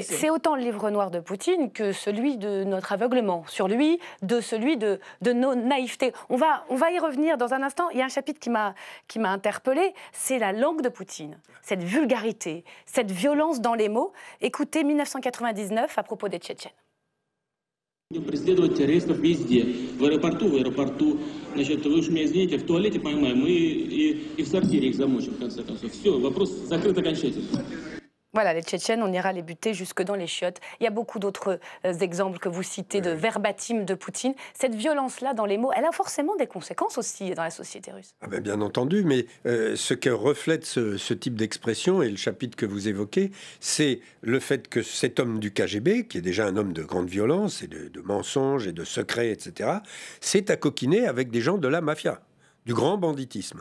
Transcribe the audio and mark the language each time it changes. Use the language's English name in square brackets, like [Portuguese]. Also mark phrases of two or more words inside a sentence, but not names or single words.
[French] C'est autant le livre noir de Poutine que celui de notre aveuglement sur lui, de celui de nos naïvetés. On va y revenir dans un instant. Il y a un chapitre qui m'a interpellée, c'est la langue de Poutine, cette vulgarité, cette violence dans les mots. Écoutez 1999 à propos des Tchétchènes. [Russian] Преследовать террористов везде. В аэропорту, значит, вы уж меня извините, в туалете поймаем и в сортире их замочим, в конце концов. Все, вопрос закрыт окончательно. [French] Voilà, les Tchétchènes, on ira les buter jusque dans les chiottes. Il y a beaucoup d'autres exemples que vous citez de verbatim de Poutine. Cette violence-là dans les mots, elle a forcément des conséquences aussi dans la société russe. Ah ben bien entendu, mais ce que reflète ce type d'expression et le chapitre que vous évoquez, c'est le fait que cet homme du KGB, qui est déjà un homme de grande violence et de mensonges et de secrets, etc., s'est accoquiné avec des gens de la mafia, du grand banditisme.